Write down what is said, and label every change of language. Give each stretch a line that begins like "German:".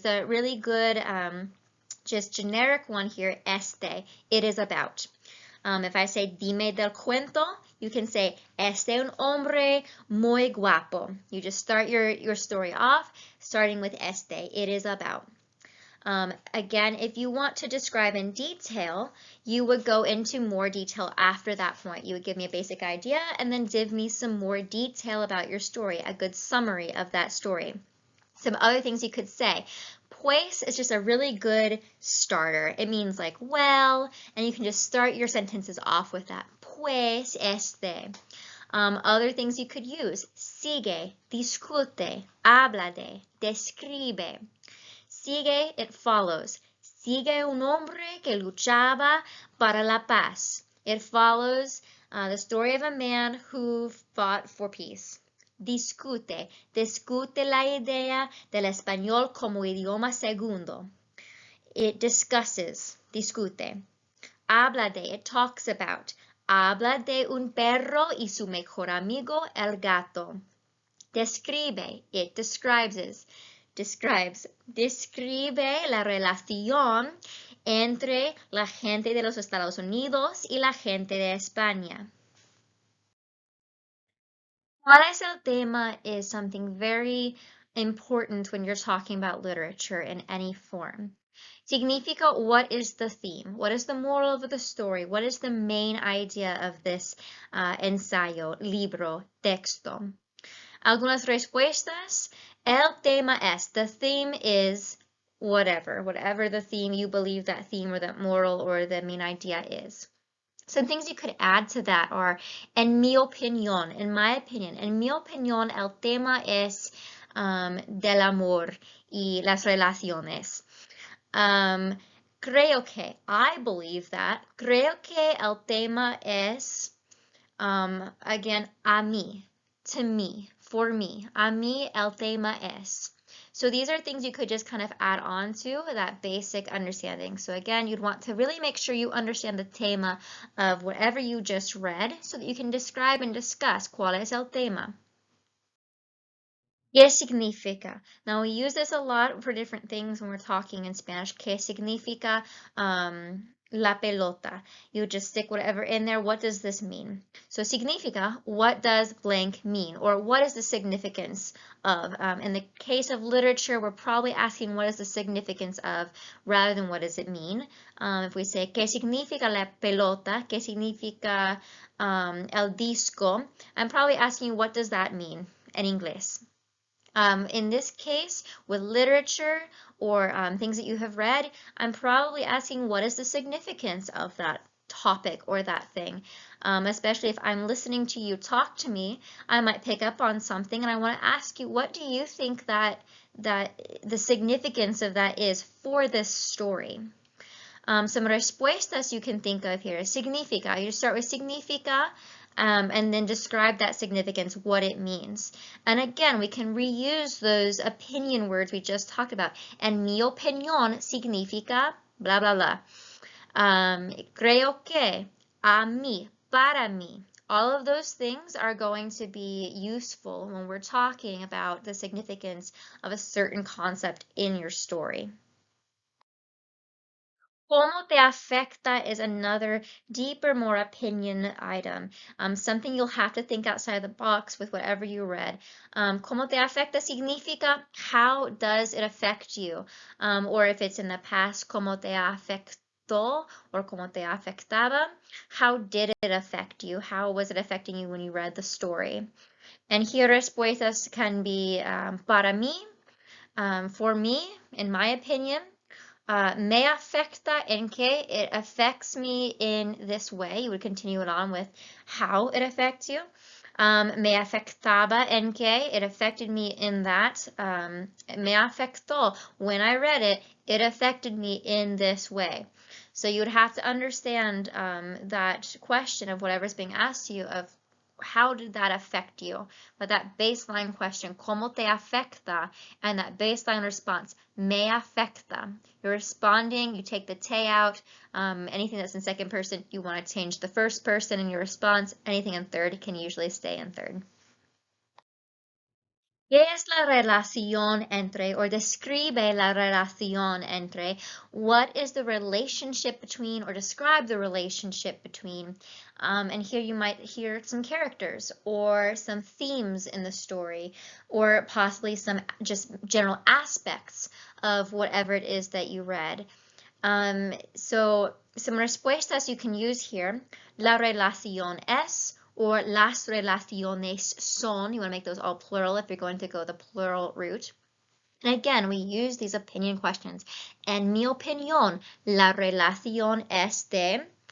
English: The really good, just generic one here, este, it is about. If I say
Spanish: dime del cuento,
English: you can say
Spanish: este un hombre muy guapo.
English: You just start your story off, starting with este, it is about. Again, if you want to describe in detail, you would go into more detail after that point. You would give me a basic idea and then give me some more detail about your story, a good summary of that story. Some other things you could say. Pues is just a really good starter. It means like well, and you can just start your sentences off with that.
Spanish: Pues este.
English: Other things you could use.
Spanish: Sigue, discute, habla de, describe. Sigue,
English: it follows.
Spanish: Sigue un hombre que luchaba para la paz.
English: It follows the story of a man who fought for peace.
Spanish: Discute. Discute la idea del español como idioma segundo.
English: It discusses.
Spanish: Discute. Habla de.
English: It talks about.
Spanish: Habla de un perro y su mejor amigo, el gato. Describe.
English: It describes.
Spanish: Describe la relación entre la gente de los Estados Unidos y la gente de España. ¿Cuál es el tema
English: is something very important when you're talking about literature in any form.
Spanish: Significa
English: what is the theme? What is the moral of the story? What is the main idea of this
Spanish: ensayo, libro, texto? Algunas respuestas. El tema es,
English: the theme is whatever the theme you believe that theme or that moral or the main idea is. Some things you could add to that are,
Spanish: en mi opinión,
English: in my opinion,
Spanish: en mi opinión, el tema es del amor y las relaciones. Creo que,
English: I believe that,
Spanish: creo que el tema es, again, a mí,
English: to me, for me.
Spanish: A mí el tema es.
English: So these are things you could just kind of add on to that basic understanding. So again, you'd want to really make sure you understand the tema of whatever you just read so that you can describe and discuss
Spanish: cuál es el tema. ¿Qué significa?
English: Now we use this a lot for different things when we're talking in Spanish.
Spanish: ¿Qué significa la pelota?
English: You just stick whatever in there. What does this mean? So
Spanish: significa,
English: what does blank mean? Or what is the significance of? In the case of literature, we're probably asking what is the significance of rather than what does it mean. If we say,
Spanish: ¿qué significa la pelota? ¿Qué significa el disco?
English: I'm probably asking what does that mean in English. In this case, with literature or things that you have read, I'm probably asking what is the significance of that topic or that thing. Especially if I'm listening to you talk to me, I might pick up on something and I want to ask you, what do you think that the significance of that is for this story? Some respuestas you can think of here.
Spanish: Significa.
English: You start with
Spanish: significa.
English: And then describe that significance, what it means. And again, we can reuse those opinion words we just talked about.
Spanish: En mi opinión significa blah, blah, blah. Creo que, a mí, para mí.
English: All of those things are going to be useful when we're talking about the significance of a certain concept in your story.
Spanish: ¿Cómo te afecta
English: is another deeper, more opinion item, something you'll have to think outside the box with whatever you read.
Spanish: ¿Cómo te afecta significa
English: how does it affect you? Or if it's in the past,
Spanish: ¿cómo te afectó?
English: Or
Spanish: ¿cómo te afectaba?
English: How did it affect you? How was it affecting you when you read the story? And here respuestas can be
Spanish: para mí,
English: for me, in my opinion,
Spanish: me afecta en que
English: it affects me in this way. You would continue it on with how it affects you.
Spanish: Me afectaba en que
English: it affected me in that.
Spanish: Me afectó
English: when I read it, it affected me in this way. So you would have to understand that question of whatever's being asked to you of how did that affect you? But that baseline question,
Spanish: ¿cómo te afecta?
English: And that baseline response,
Spanish: me afecta.
English: You're responding, you take the te out. Anything that's in second person, you want to change the first person in your response. Anything in third can usually stay in third.
Spanish: ¿Qué es la relación entre, or describe la relación entre?
English: What is the relationship between, or describe the relationship between? And here you might hear some characters, or some themes in the story, or possibly some just general aspects of whatever it is that you read. So some respuestas you can use here.
Spanish: La relación es, or las relaciones son.
English: You want to make those all plural if you're going to go the plural route. And again, we use these opinion questions.
Spanish: En mi opinión, la relación es de.